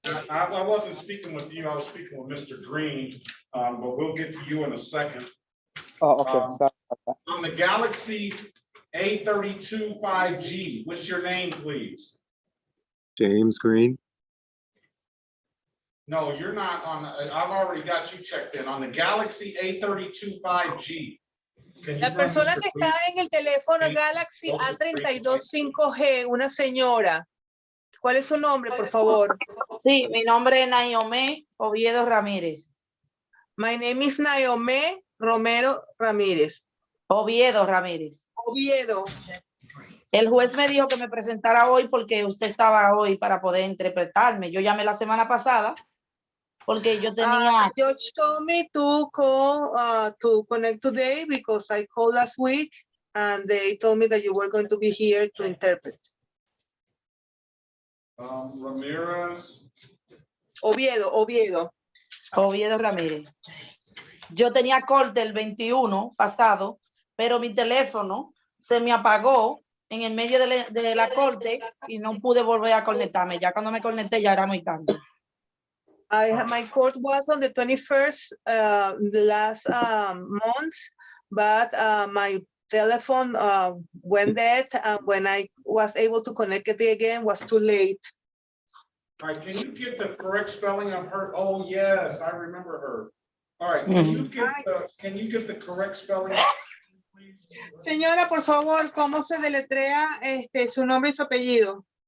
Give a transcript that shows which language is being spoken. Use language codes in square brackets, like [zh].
[en] I wasn't speaking with you. I was speaking with Mr. Green, but we'll get to you in a second. oh, okay. Sorry about that. On the Galaxy A32 5G, what's your name, please? James Green. No, you're not on. I've already got you checked in. On the Galaxy A32 5G. [es] La persona que está en el teléfono Galaxy A32 5G, una señora. ¿Cuál es su nombre, por favor? Sí, mi nombre es Naomi Oviedo Ramírez. [en] My name is Naomi Romero Ramírez. [es] Oviedo Ramírez. Oviedo. El juez me dijo que me presentara hoy porque usted estaba hoy para poder interpretarme. Yo llamé la semana pasada porque yo tenía... [en] Judge told me to call to connect today because I called last week and they told me that you were going to be here to interpret. [es] Ramirez. Oviedo Ramírez. Yo tenía corte el 21 pasado, pero mi teléfono se me apagó en el medio de la corte y no pude volver a conectarme. Ya cuando me conecté ya era muy tarde. [en] My court was on the 21st last month, but my telephone went dead, and when I was able to connect it again, was too late. All right, can you get the correct spelling of her? Oh, yes, I remember her. All right, can you get the correct spelling? [es] Señora, por favor, ¿cómo se deletrea su nombre y su apellido?